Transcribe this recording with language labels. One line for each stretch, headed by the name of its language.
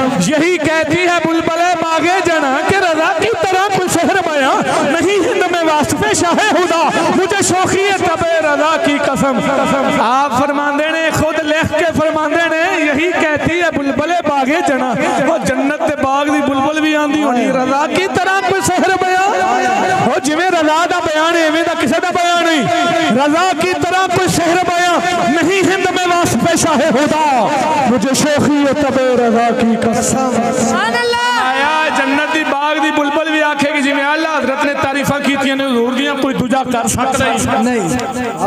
Urdu: یہی کہتی ہے بلبلے باغے جنت کہ رضا کی طرح کوئی سحر بیان نہیں ہند میں واصف شاہ خدا مجھے شوخی تبع رضا کی قسم.
Punjabi: آپ فرماندے نے خود لکھ کے فرماندے نے
Urdu: یہی کہتی ہے بلبلے باغے جنت.
Punjabi: وہ جنت دے باغ دی بلبل بھی آندی ہونی
Urdu: رضا کی طرح کوئی سحر بیان
Punjabi: وہ جویں رضا دا بیان ہے ایویں دا کسے دا بیان نہیں.
Urdu: رضا کی طرح کوئی سحر بیان نہیں ہند میں واسف شاہ خدا مجھے شوخی تبع رضا کی قسم.
Punjabi: سبحان اللہ. آیا جنت دی باغ دی بلبل بھی آکھے گی جویں اللہ حضرت نے تعریفاں کیتیاں نے حضور دیاں کوئی دوجا کر سکدا ہی نہیں.